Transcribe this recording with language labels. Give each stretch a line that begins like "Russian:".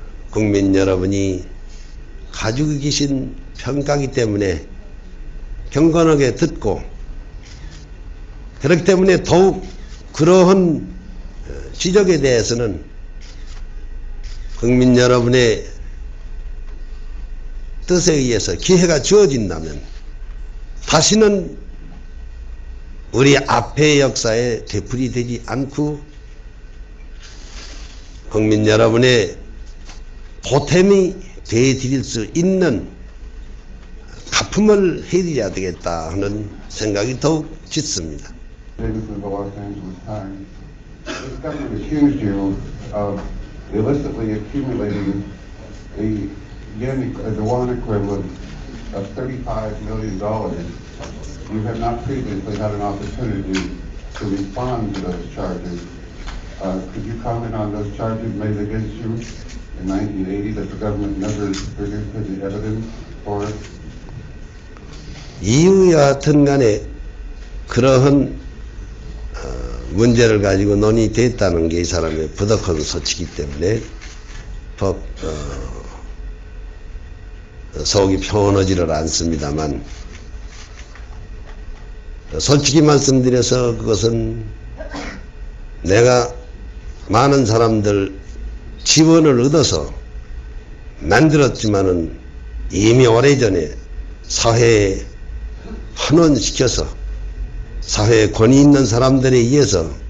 Korean: 국민 여러분이 가지고 계신 평가이기 때문에 경건하게 듣고 그렇기 때문에 더욱 그러한 지적에 대해서는 국민 여러분의 뜻에 의해서 기회가 주어진다면 다시는 우리 앞의 역사에 되풀이 되지 않고 국민 여러분의 보탬이 되어드릴 수 있는 가품을 해드려야 되겠다 하는 생각이 더욱 짙습니다.
English: Davis of the Los Angeles Times. This government accused you of illicitly accumulating the yuan equivalent of $35 million. You have not previously had an opportunity to respond to those charges. Could you comment on those charges made against you in 1980 that the government never produced any evidence for it?
Korean: 이유와 같은 간에 그러한 문제를 가지고 논의됐다는 게 이 사람의 부덕한 소치이기 때문에 속이 편하지를 않습니다만, 솔직히 말씀드려서 그것은 내가 많은 사람들 지원을 얻어서 만들었지만은 이미 오래전에 사회에 환원시켜서 사회에 권위 있는 사람들에 의해서